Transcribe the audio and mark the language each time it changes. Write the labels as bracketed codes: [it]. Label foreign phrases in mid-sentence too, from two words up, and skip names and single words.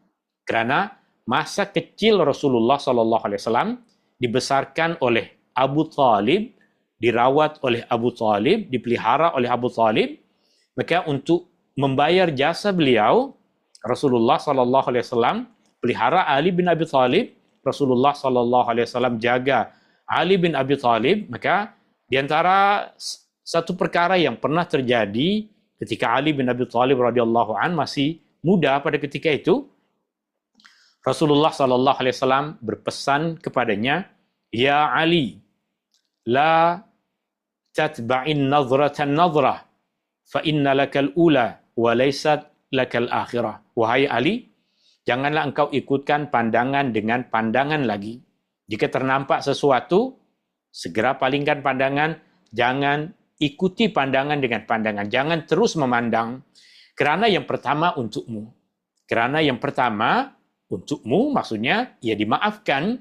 [ms] Kerana masa kecil Rasulullah SAW dibesarkan oleh Abu Talib, dirawat oleh Abu Talib, dipelihara oleh Abu Talib. Maka untuk membayar jasa beliau, Rasulullah SAW pelihara Ali bin Abi Talib. Rasulullah SAW jaga Ali bin Abi Talib. Maka di antara satu perkara yang pernah terjadi ketika Ali bin Abi Talib [ar] رضي الله عن [ms] masih muda pada ketika itu, Rasulullah SAW berpesan kepadanya, [ar] يا علي لا تتبعن نظرة نظرة فإن لك الأولى وليست لك الآخرة. [ms] Wahai Ali, janganlah engkau ikutkan pandangan dengan pandangan lagi. Jika ternampak sesuatu, segera palingkan pandangan, jangan ikuti pandangan dengan pandangan. Jangan terus memandang. Kerana yang pertama untukmu. Kerana yang pertama untukmu, maksudnya ia dimaafkan.